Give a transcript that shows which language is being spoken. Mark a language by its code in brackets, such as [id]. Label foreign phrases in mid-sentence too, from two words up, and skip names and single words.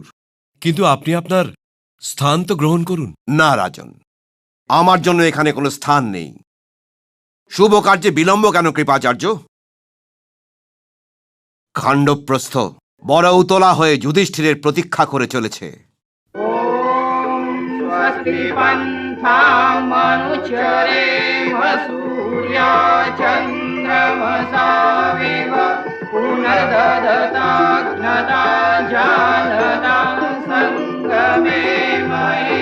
[bn] কিন্তু আপনি আপনার স্থান তো গ্রহণ করুন। না রাজন, আমার জন্য এখানে কোনো স্থান নেই। শুভ কার্যে বিলম্ব কেন কৃপাচার্য? খাণ্ডবপ্রস্থ বড় উতলা হয়ে যুধিষ্ঠিরের প্রতীক্ষা করে চলেছে। [sa] स्वस्ति पन्थामनुचरेम सूर्या चन्द्रमसावेव पुनर्दधताग्नता जानता सङ्गमे मये।